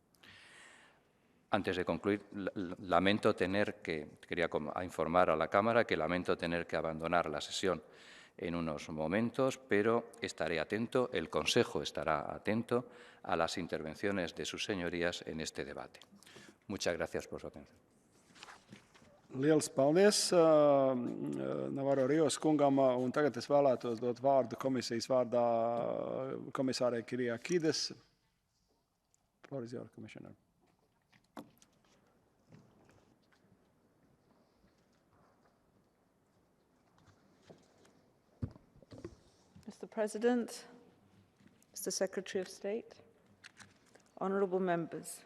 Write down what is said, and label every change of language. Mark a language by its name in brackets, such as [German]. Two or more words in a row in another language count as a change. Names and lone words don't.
[Spanish] Antes de concluir, quería informar a la Cámara que lamento tener que abandonar la sesión en unos momentos, pero estaré atento, el Consejo estará atento a las intervenciones de sus señorías en este debate. Muchas gracias por su atención. [Latvian] Liels paldies Navarro Rijos kungam, un tagad es vēlētos dot vārdu komisijas vārdā komisārai Kyriakides. [English] Floor is yours, Commissioner. Mr. President, Mr. Secretary of State, honourable members.